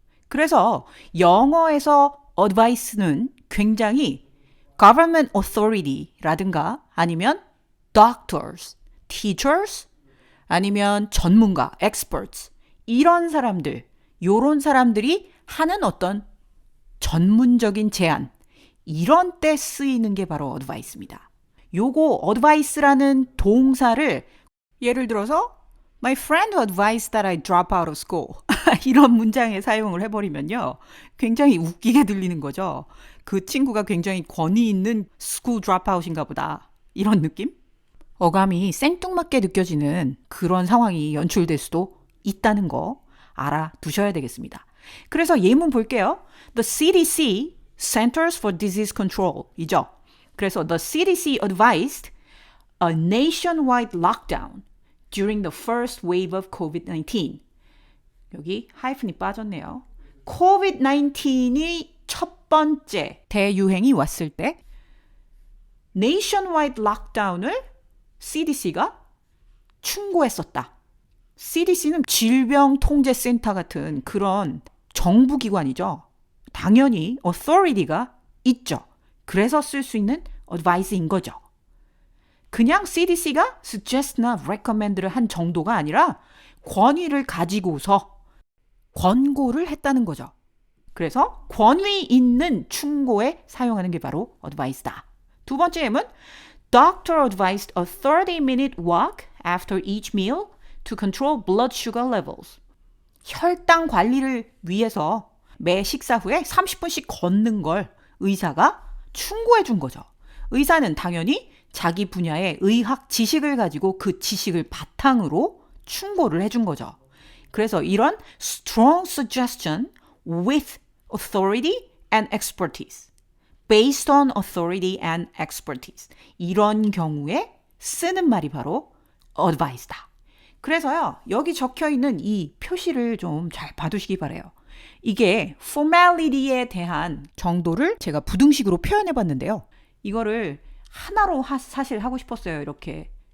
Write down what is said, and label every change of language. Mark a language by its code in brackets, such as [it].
[ko] 그래서 영어에서 advice는 굉장히 government authority 라든가 아니면 doctors, teachers, 아니면 전문가, experts 이런 사람들, 요런 사람들이 하는 어떤 전문적인 제안 이런 때 쓰이는 게 바로 advice입니다. 요거 advice라는 동사를 예를 들어서 My friend advised that I drop out of school 이런 문장에 사용을 해버리면요. 굉장히 웃기게 들리는 거죠. 그 친구가 굉장히 권위 있는 school dropout 인가 보다. 이런 느낌? 어감이 생뚱맞게 느껴지는 그런 상황이 연출될 수도 있다는 거 알아두셔야 되겠습니다. [en] 그래서 예문 볼게요. The CDC, Centers for Disease Control 이죠. 그래서 The CDC advised a nationwide lockdown during the first wave of COVID-19. [ko] 여기 하이픈이 빠졌네요. COVID-19이 첫 번째 대유행이 왔을 때 nationwide lockdown 을 CDC가 충고했었다. CDC는 질병통제센터 같은 그런 정부기관이죠. 당연히 authority가 있죠. 그래서 쓸 수 있는 advice인 거죠. 그냥 CDC가 suggest나 recommend를 한 정도가 아니라 권위를 가지고서 권고를 했다는 거죠. 그래서 권위 있는 충고에 사용하는 게 바로 advice다. [en] 두 번째 예문 Doctor advised a 30-minute walk after each meal to control blood sugar levels. [ko] 혈당 관리를 위해서 매 식사 후에 30분씩 걷는 걸 의사가 충고해 준 거죠. 의사는 당연히 자기 분야의 의학 지식을 가지고 그 지식을 바탕으로 충고를 해준 거죠. [en] 그래서 이런 strong suggestion with authority and expertise. Based on authority and expertise. [ko] 이런 경우에 쓰는 말이 바로 advice다. 그래서요, 여기 적혀 있는 이 표시를 좀 잘 봐두시기 바라요. 이게 formality에 대한 정도를 제가 부등식으로 표현해 봤는데요. 이거를 하나로 사실 하고 싶었어요, 이렇게.